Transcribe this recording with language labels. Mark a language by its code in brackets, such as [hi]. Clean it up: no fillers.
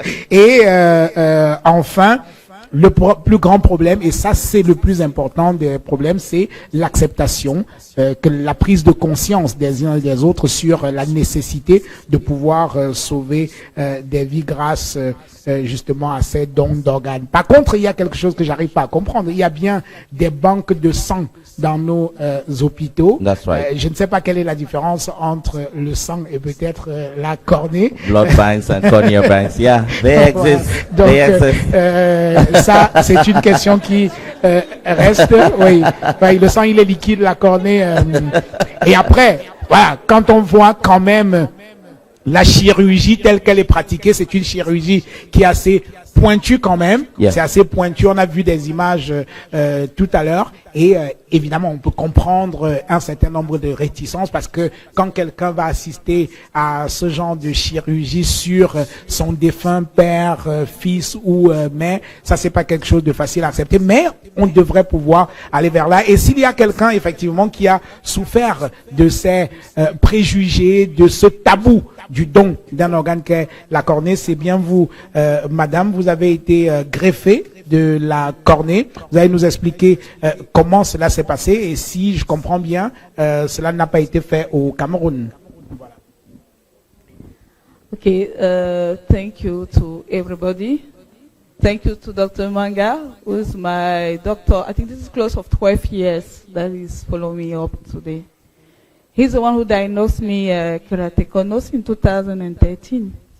[fr] Et enfin, le plus grand problème, et ça c'est le plus important des problèmes, c'est l'acceptation, que la prise de conscience des uns et des autres sur la nécessité de pouvoir sauver des vies grâce justement à ces dons d'organes. Par contre, il y a quelque chose que j'arrive pas à comprendre. Il y a bien des banques de sang dans nos hôpitaux. [en] That's right. [fr] Je ne sais pas quelle est la différence entre le sang et peut-être la cornée. [en] Blood banks and cornea banks, yeah, they exist. [fr] Donc, [en] They exist. [fr] ça, c'est une question qui reste. Oui, enfin, le sang, il est liquide, la cornée. Et après, voilà, quand on voit quand même la chirurgie telle qu'elle est pratiquée, c'est une chirurgie qui est assez pointue quand même. [en] Yeah. [fr] C'est assez pointu. On a vu des images tout à l'heure. Et évidemment, on peut comprendre un certain nombre de réticences parce que quand quelqu'un va assister à ce genre de chirurgie sur son défunt père, fils ou mère, ça c'est pas quelque chose de facile à accepter. Mais on devrait pouvoir aller vers là. Et s'il y a quelqu'un effectivement qui a souffert de ces préjugés, de ce tabou du don d'un organe qu'est la cornée, c'est bien vous, madame. Vous avez été greffée de la cornée. Vous allez nous expliquer comment cela s'est passé et si je comprends bien, cela n'a pas été fait au Cameroun. Voilà. [en] Okay, thank you to everybody. thank you to Dr. Manga, who is my doctor. I think this is close of 12 years that he's following me up today. He's the one who diagnosed me Kératocône in 2013.